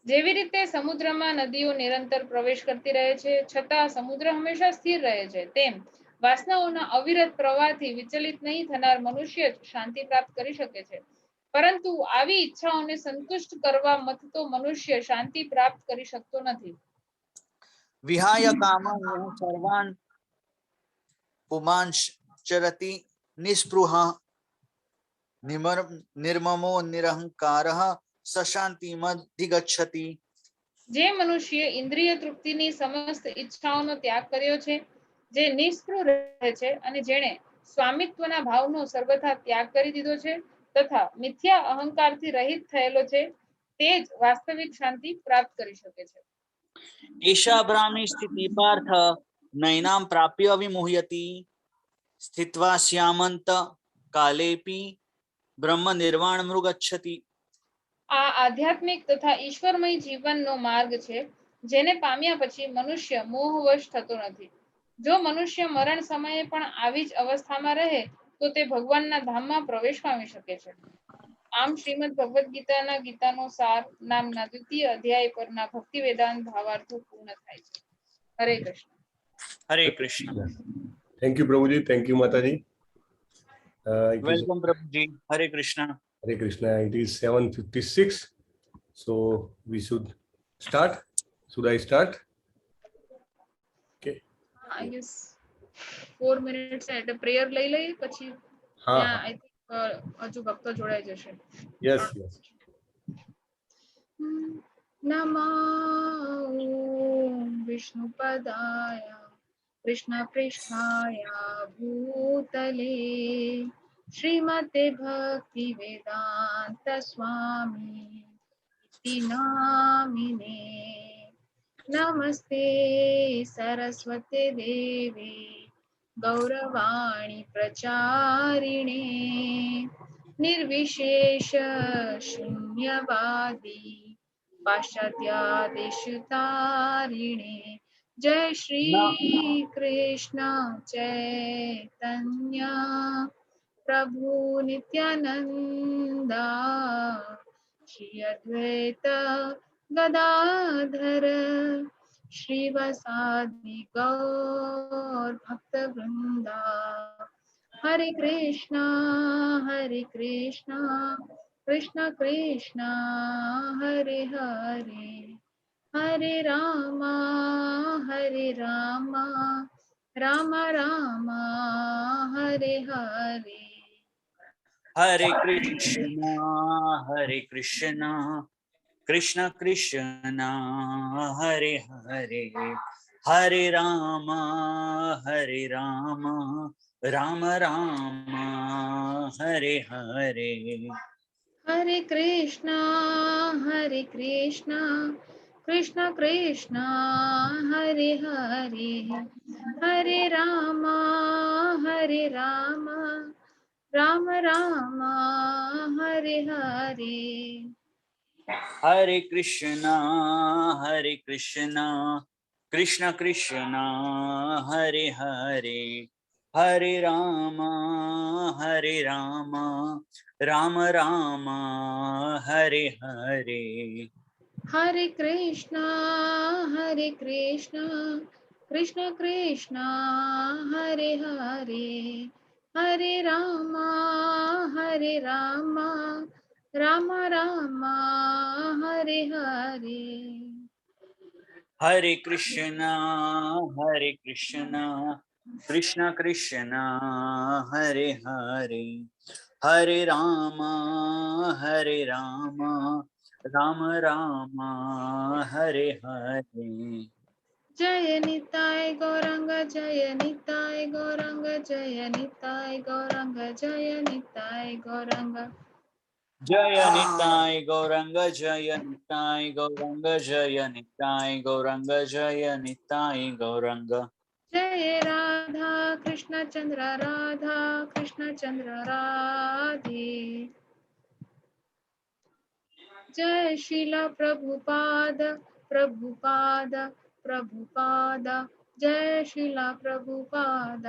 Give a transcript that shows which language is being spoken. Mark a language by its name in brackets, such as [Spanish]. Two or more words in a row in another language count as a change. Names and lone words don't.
[Gujarati] જેવી રીતે સમુદ્રમાં નદીઓ નિરંતર પ્રવેશ કરતી રહે છે છતાં સમુદ્ર હંમેશા સ્થિર રહે છે, તેમ વાસનાઓના અવિરત પ્રવાહથી વિચલિત નહીં થનાર મનુષ્ય જ શાંતિ પ્રાપ્ત કરી શકે છે. પરંતુ આવી ઈચ્છાઓને સંતુષ્ટ કરવા મથતો મનુષ્ય શાંતિ પ્રાપ્ત કરી શકતો નથી. [Sanskrit] વિહાય કામં યઃ સર્વાન પુમાંશ્ ચરતિ નિસ્પૃહ निर्ममो निरहंकारः सशांतिमधिगच्छति. [Gujarati] જે મનુષ્ય ઇન્દ્રિય તૃપ્તિની સમસ્ત ઈચ્છાઓનો ત્યાગ કર્યો છે, જે નિષ્પૃહ રહે છે અને જેણે સ્વામિત્વના ભાવનો સર્વથા ત્યાગ કરી દીધો છે તથા મિથ્યા અહંકારથી રહિત થયેલો છે, તે જ વાસ્તવિક શાંતિ પ્રાપ્ત કરી શકે છે. [Sanskrit] एषा ब्राह्मी स्थिति पार्थ नैनां प्राप्य विमुह्यति स्थित्वा स्यामन्त कालेपि ब्रह्म निर्वाण मृगच्छति. [Gujarati] આ આધ્યાત્મિક તથા ઈશ્વરમય જીવનનો માર્ગ છે, જેને પામ્યા પછી મનુષ્ય મોહવશ થતો નથી. જો મનુષ્ય મરણ સમયે પણ આવી જ અવસ્થામાં રહે તો તે ભગવાનના ધામમાં પ્રવેશ પામી શકે છે. આમ શ્રીમદ ભગવદ ગીતાના ગીતાનો સાર નામના દ્વિતીય અધ્યાય પરના ભક્તિ વેદાંત ભાવાર્થો પૂર્ણ થાય છે. [Sanskrit] હરે કૃષ્ણ. हरे कृष्ण. [English] Thank you, Prabhuji. Thank you, Mataji. Welcome, Prabhuji. Hare Krishna. Hare Krishna. It is 7:56. So we should start. Should I start? Okay. I guess 4 minutes [Gujarati] એટલે પ્રેયર લઈ લઈએ પછી હા [English] I think [Gujarati] હજુ ભક્તો જોડાઈ જશે. [English] Yes, yes. [Sanskrit] નમો વિષ્ણુપદાય કૃષ્ણપૃષ્ઠાય ભૂતલે શ્રીમતે ભક્તિ વેદાંત સ્વામી ઇતિ નામિને નમસ્તે સરસ્વતે દેવે ગૌરવાણી પ્રચારિણે निर्विशेष शून्यवादी पाश्चात्यादिशुतारिणे जय श्री कृष्ण चैतन्य प्रभु नित्यानंदा श्री अद्वैत गदाधर श्रीवासादि गौर भक्त वृंदा हरे कृष्णा कृष्ण कृष्ण हरे हरे हरे रामा राम राम हरे हरे. Hare Krishna, Hare Krishna, Krishna Krishna, Hare Hare, Hare Rama, Rama Rama, Hare Hare. हरे कृष्णा कृष्ण कृष्ण हरे हरे हरे रामा राम राम हरे हरे. Hare Krishna, Krishna Krishna, Hare Hare, Hare Rama, Rama Rama, Hare Hare. हरे कृष्णा कृष्ण कृष्ण हरे हरे हरे रामा राम राम हरे हरे. Hare Krishna, Krishna Krishna, Hare Hare, Hare Rama, Rama Rama, Hare Hare. जय निताय गौरंग जय निताय गौरंग जय निताय गौरंग जय निताय गौरंग. Jaya Nitai Gauranga Jaya Nitai Gauranga Jaya Nitai Gauranga Jaya Nitai Gauranga. जय राधा कृष्ण चंद्र राधे. जय श्रीला प्रभुपाद जय श्रीला प्रभुपाद.